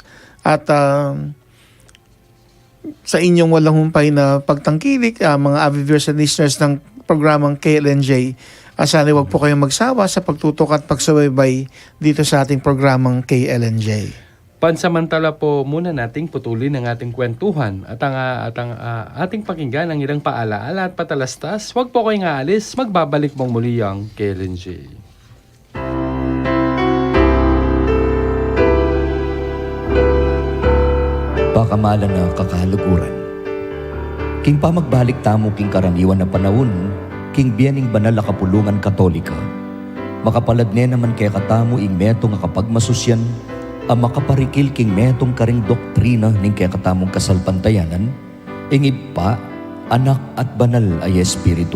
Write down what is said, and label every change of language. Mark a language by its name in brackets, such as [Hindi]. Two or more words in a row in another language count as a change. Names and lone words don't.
[Filipino] At sa inyong walang humpay na pagtangkilik, mga [English] avid viewers and listeners [Filipino] ng programang KLNJ, sana huwag po kayong magsawa sa pagtutok at pagsubaybay dito sa ating programang KLNJ. Pansamantala po muna nating putulin ang ating kwentuhan at ang ating pakinggan ang ilang paalaala at patalastas. Huwag po kayong aalis, magbabalik mong muli ang KLNJ. [Pampanga] Pakamalan na kakaluguran. King pamagbalik tamo king karaniwan na panahon, king biyaning banal na kapulungan katolika. Makapalad ne naman kaya katamo ing meto nga kapag masusyan, ang makaparikil king metong karing doktrina ning kaya katamong kasalpantayanan, ing ipa, anak at banal ay espiritu.